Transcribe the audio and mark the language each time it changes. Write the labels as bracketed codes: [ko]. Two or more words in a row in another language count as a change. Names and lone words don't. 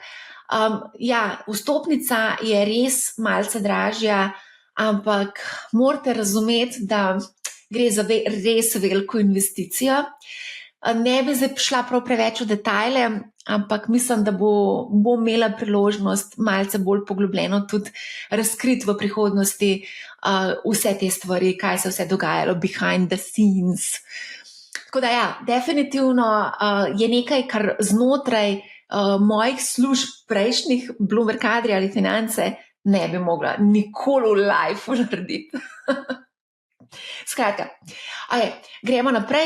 [sl] Vstopnica je res malce dražja, ampak morate razumeti, da gre za res veliko investicijo. Ne bi zdaj šla prav preveč v detajle, ampak mislim, da bo imela priložnost malce bolj poglobljeno tudi razkriti v prihodnosti vse te stvari, kaj se vse dogajalo [en] behind the scenes. [sl] Tako da definitivno je nekaj, kar znotraj mojih služb prejšnjih, Bloomberg Adria ali Finance, ne bi mogla nikoli v life narediti. Skratka, gremo naprej.